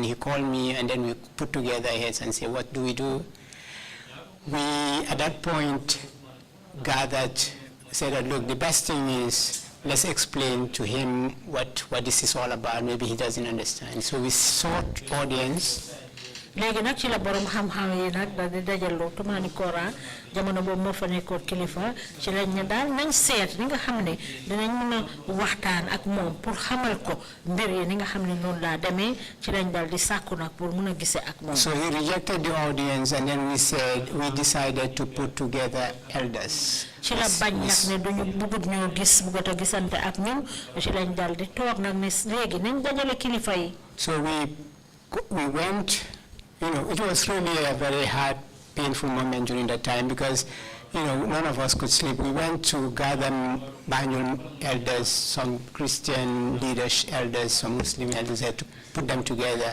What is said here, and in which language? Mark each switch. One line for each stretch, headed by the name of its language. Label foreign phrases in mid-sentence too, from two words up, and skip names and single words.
English: He called me, and then we put together heads and said, what do we do? We, at that point, gathered, said that, look, the best thing is, let's explain to him what this is all about. Maybe he doesn't understand. So we sought audience.
Wolof: léegi nag ci la borom xam-xam yi nag daal di dajaloo Tumani Kora jamono boobu moo fa nekkoon kilifa ci lañ ne daal nañ seet ni nga xam ne dinañ mën a waxtaan ak moom pour xamal ko mbir yi ni nga xam ne noonu laa demee ci lañ daal di sàkku nag pour mën a gisee ak moom.
English: So he rejected the audience, and then we decided to put together elders.
Wolof: ci la bañ nag ne duñu bëggut ñoo gis bëggut a gisante ak ñun ci lañ daal di toog nag ne léegi nañ dajale kilifa yi.
English: So we went. It was really a very hard, painful moment during that time, because none of us could sleep. We went to gather Banjul elders, some Christian leaders, elders, some Muslim elders, to put them together.